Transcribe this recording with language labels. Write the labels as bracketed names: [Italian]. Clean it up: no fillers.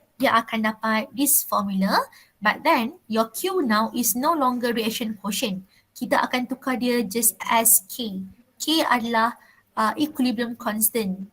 [Malay] Dia akan dapat this formula. [English] But then, your Q now is no longer reaction quotient. [Malay] Kita akan tukar dia just as K. K adalah equilibrium constant.